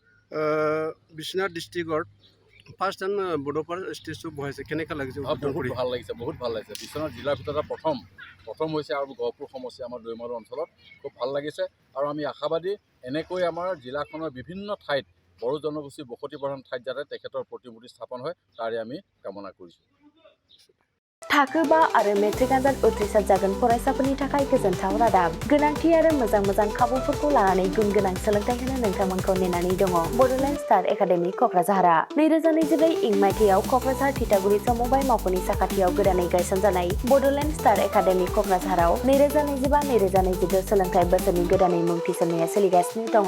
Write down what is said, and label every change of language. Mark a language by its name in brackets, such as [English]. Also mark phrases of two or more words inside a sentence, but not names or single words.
[Assamese] বিশ্বনাথ ডিষ্ট্ৰিক্টত [English] first time [Assamese] বড'ফাৰ ষ্টেচু বহাইছে, কেনেকুৱা লাগিছে? বহুত ভাল লাগিছে, বহুত ভাল লাগিছে। বিশ্বনাথ জিলাৰ ভিতৰতে প্ৰথম হৈছে আৰু গহপুৰ সমষ্টি আমাৰ দৈমালু অঞ্চলত খুব ভাল লাগিছে আৰু আমি আশাবাদী এনেকৈ আমাৰ জিলাখনৰ বিভিন্ন ঠাইত বড়ো জনগোষ্ঠী বসতি প্ৰধান ঠাইত যাতে তেখেতৰ প্ৰতিমূৰ্তি স্থাপন হয় তাৰে আমি কামনা কৰিছোঁ। [Bodo] थाखो 5 आरो मेट्रिक आनजाद उथ्रिसार जागोन फरायसाफोरनि थाखाय गोजोनथाव रादाब। गोनांथि आरो मोजां खाबुफोरखौ लानानै गुन गोनां सोलोंथाइ होनो नोंथांमोनखौ नेनानै दङ बड'लेण्ड स्टार एकाडेमि क'क्राझारआ। 2024 इं मायथाइयाव क'क्राझार थिथागुरि समबाय मावख'नि साखाथियाव गोदानै गायसनजानाय बड'लेण्ड स्टार एकाडेमि क'क्राझाराव 2025-2026 सोलोंथाइ बोसोरनि गोदानै मुं थिसननाया सोलिगासिनो दङ।